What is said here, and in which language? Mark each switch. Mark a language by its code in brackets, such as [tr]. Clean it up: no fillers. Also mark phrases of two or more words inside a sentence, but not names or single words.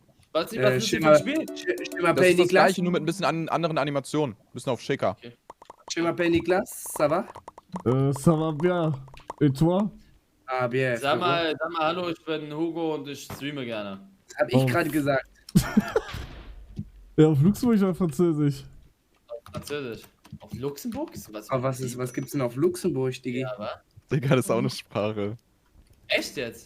[de] Was ist das für ein Spiel? Das ist das gleiche, nur mit ein bisschen anderen Animationen. Ein bisschen auf schicker. Okay. [fr] Je m'appelle Niklas, ça va? Ça va bien. Et toi? Ah, bien. [de] Sag mal hallo, ich bin Hugo und ich streame gerne. Das hab ich gerade gesagt. Ja, auf Luxemburg oder Französisch? Französisch. Auf Luxemburg? Aber was gibt's denn auf Luxemburg, Digi? Ja, was? Digga, das ist auch eine Sprache. Echt jetzt?